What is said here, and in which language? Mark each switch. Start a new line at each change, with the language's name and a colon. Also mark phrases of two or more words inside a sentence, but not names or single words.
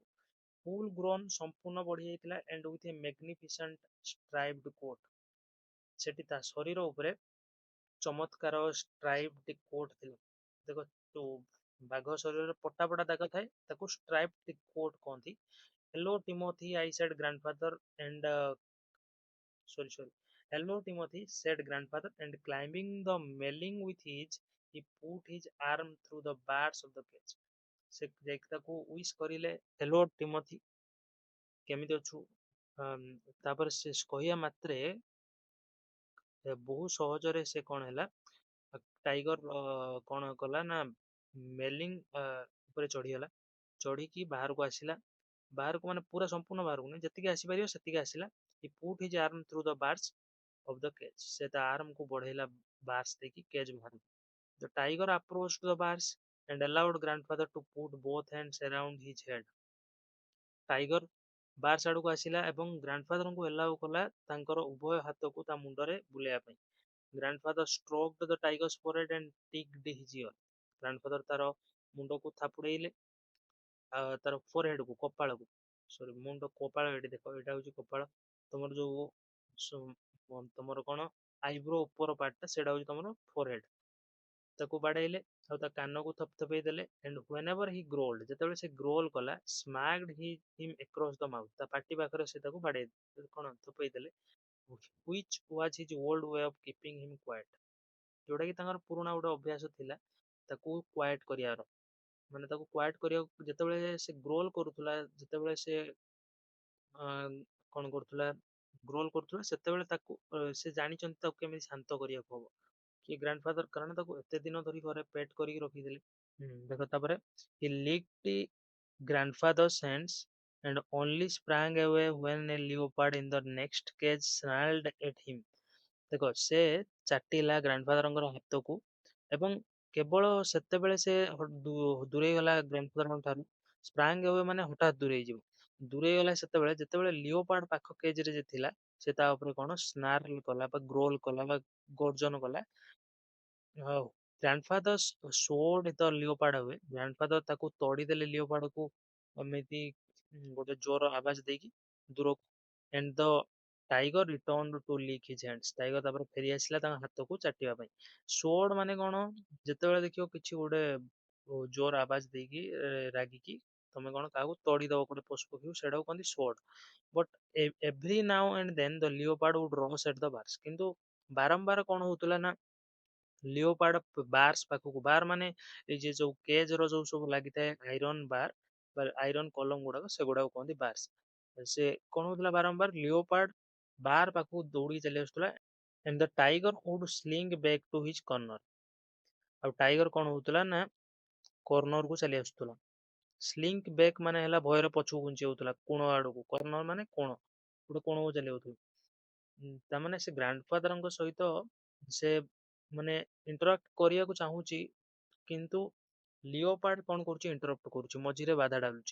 English: full grown,
Odia: ସମ୍ପୂର୍ଣ୍ଣ ବଢି ଯାଇଥିଲା,
English: and with a magnificent striped coat.
Odia: ସେଠି ତା ଶରୀର ଉପରେ ଚମତ୍କାର
English: striped coat
Odia: ଥିଲା। ଦେଖ, ଯୋଉ ବାଘ ଶରୀରରେ ପଟା ପଟା ଦାଗ ଥାଏ, ତାକୁ
English: striped coat
Odia: କହନ୍ତି।
English: Hello Timothy, I said grandfather, and sorry. Hello, Timothy, said grandfather, and climbing the mailing with his, he put his arm through the bars of the cage.
Odia: ସେ ଯାଇକି ତାକୁ ୱିଶ କରିଲେ, ହେଲୋ ଟିମୋଥି, କେମିତି ଅଛୁ? ତାପରେ ସେ କହିବା ମାତ୍ରେ ବହୁତ ସହଜରେ ସେ କଣ ହେଲା, ଟାଇଗର କଣ କଲା ନା ମେଲିଂ ଉପରେ ଚଢିଗଲା, ଚଢିକି ବାହାରକୁ ଆସିଲା, ବାହାରକୁ ମାନେ ପୁରା ସମ୍ପୂର୍ଣ୍ଣ ବାହାରକୁ ନାହିଁ, ଯେତିକି ଆସିପାରିବ ସେତିକି ଆସିଲା।
English: He put his arm through the bars of the cage.
Odia: ସେ ତା ଆର୍ମକୁ ବଢେଇଲା ବାର୍ସ ଦେଇକି କେଜ୍ ବାହାରକୁ।
English: The tiger approached the bars and allowed grandfather to put both hands around his head.
Odia: ଟାଇଗର ବାର୍ସ ଆଡକୁ ଆସିଲା ଏବଂ ଗ୍ରାଣ୍ଡଫାଦରଙ୍କୁ ଏଲାଉ କଲା ତାଙ୍କର ଉଭୟ ହାତକୁ ତା ମୁଣ୍ଡରେ ବୁଲେଇବା ପାଇଁ।
English: ଗ୍ରାଣ୍ଡଫାଦର stroked the tiger's forehead and ticked his ear.
Odia: ଗ୍ରାଣ୍ଡଫାଦର ତାର ମୁଣ୍ଡକୁ ଥାପୁଡେଇଲେ, ତାର ଫୋरहेଡକୁ, କପାଳକୁ, ସରି ମୁଣ୍ଡ କପାଳ, ଏଠି ଦେଖ, ଏଇଟା ହଉଛି କପାଳ। ତମର ଯୋଉ ତମର କଣ ଆଇବ୍ରୋ ଉପର ପାର୍ଟଟା ସେଇଟା ହଉଛି ତମର ଫୋरहेଡ। ତାକୁ ବାଡେଇଲେ ଆଉ ତା କାନକୁ ଥପଥପେଇ ଦେଲେ।
English: and whenever he growled,
Odia: ଯେତେବେଳେ ସେ ଗ୍ରୋଲ କଲା,
English: smacked him across the mouth,
Odia: ତା ପାଟି ପାଖରେ ସେ ତାକୁ ବାଡେଇ କଣ ଥପେଇ ଦେଲେ,
English: which was his old way of keeping him quiet,
Odia: ଯୋଉଟା କି ତାଙ୍କର ପୁରୁଣା ଗୋଟେ ଅଭ୍ୟାସ ଥିଲା ତାକୁ କ୍ୱାଇଟ କରିବାର, ମାନେ ତାକୁ କ୍ୱାଇଟ କରିବାକୁ। ଯେତେବେଳେ ସେ ଗ୍ରୋଲ କରୁଥିଲା, ଯେତେବେଳେ ସେ କଣ କରୁଥିଲା, ଗ୍ରୋଲ କରୁଥିଲା, ସେତେବେଳେ ତାକୁ ସେ ଜାଣିଛନ୍ତି ତାକୁ କେମିତି ଶାନ୍ତ କରିବାକୁ ହବ କି ଗ୍ରାଣ୍ଡଫାଦର, କାରଣ ତାକୁ ଏତେ ଦିନ ଧରି ଘରେ ପେଟ୍ କରିକି ରଖିଥିଲେ। ଦେଖ ତାପରେ
English: he licked grandfather's hands and only sprang away when a leopard in the next cage snarled at him.
Odia: ଦେଖ ସେ ଚାଟିଲା ଗ୍ରାଣ୍ଡଫାଦରଙ୍କର ହାତକୁ ଏବଂ କେବଳ ସେତେବେଳେ ସେ ଦୂରେଇ ଗଲା ଗ୍ରାଣ୍ଡଫାଦରଙ୍କ ଠାରୁ।
English: sprang away
Odia: ମାନେ ହଠାତ୍ ଦୂରେଇ ଯିବ, ଦୂରେଇ ଗଲା ସେତେବେଳେ ଯେତେବେଳେ ଲିଓପାର୍ଡ ପାଖ କେଜରେ ଯେ ଥିଲା ସେ ତା ଉପରେ କଣ ସ୍ନାର୍ଲ କଲା ବା ଗ୍ରୋଲ କଲା ବା ଗର୍ଜନ କଲା।
English: grandfather shooed the leopard
Odia: ହୁଏ, ଗ୍ରାଣ୍ଡଫାଦର ତାକୁ ତଡ଼ିଦେଲେ ଲିଓପାର୍ଡକୁ ଏମିତି ଗୋଟେ ଜୋର ଆବାଜ ଦେଇକି ଦୂରକୁ।
English: and the tiger returned to lick his hands.
Odia: ଟାଇଗର ତାପରେ ଫେରି ଆସିଲା ତାଙ୍କ ହାତକୁ ଚାଟିବା ପାଇଁ। ସୋଡ ମାନେ କଣ, ଯେତେବେଳେ ଦେଖିବ କିଛି ଗୋଟେ ଜୋର ଆବାଜ ଦେଇକି ରାଗିକି ତମେ କଣ କାହାକୁ ତଡ଼ିଦବ ଗୋଟେ ପଶୁ ପକ୍ଷୀକୁ, ସେଇଟାକୁ କହନ୍ତି ସୋଡ।
English: ବଟ୍ every now and then the leopard would rush at the bars.
Odia: କିନ୍ତୁ ବାରମ୍ବାର କଣ ହଉଥିଲା ନା ଲିଓପାର୍ଡ ବାର୍ସ ପାଖକୁ, ବାର ମାନେ ଏଇ ଯେ ଯୋଉ କେଜ ର ଯୋଉ ସବୁ ଲାଗିଥାଏ
English: iron bar
Odia: ବା ଆଇରନ୍ କଲମ ଗୁଡାକ, ସେଗୁଡାକୁ କହନ୍ତି ବାର୍ସ। ସେ କଣ ହଉଥିଲା ବାରମ୍ବାର ଲିଓପାର୍ଡ ବାର ପାଖକୁ ଦୌଡିକି ଚାଲି ଆସୁଥିଲା।
English: and the tiger would slink back to his corner.
Odia: ଆଉ ଟାଇଗର କଣ ହଉଥିଲା ନା କର୍ଣ୍ଣର କୁ ଚାଲି ଆସୁଥିଲା।
English: slink back
Odia: ମାନେ ହେଲା ଭୟରେ ପଛକୁ ଘୁଞ୍ଚି ଯାଉଥିଲା କୋଣ ଆଡକୁ, କର୍ଣ୍ଣର ମାନେ କୋଣ, ଗୋଟେ କୋଣକୁ ଚାଲି ଯାଉଥିଲା। ତାମାନେ ସେ ଗ୍ରାଣ୍ଡଫାଦରଙ୍କ ସହିତ ସେ ମାନେ ଇଣ୍ଟରାକ୍ଟ କରିବାକୁ ଚାହୁଁଛି, କିନ୍ତୁ ଲିଓପାର୍ଡ କଣ କରୁଛି, ଇଣ୍ଟରପ୍ଟ କରୁଛି, ମଝିରେ ବାଧା ଡାଲୁଛି।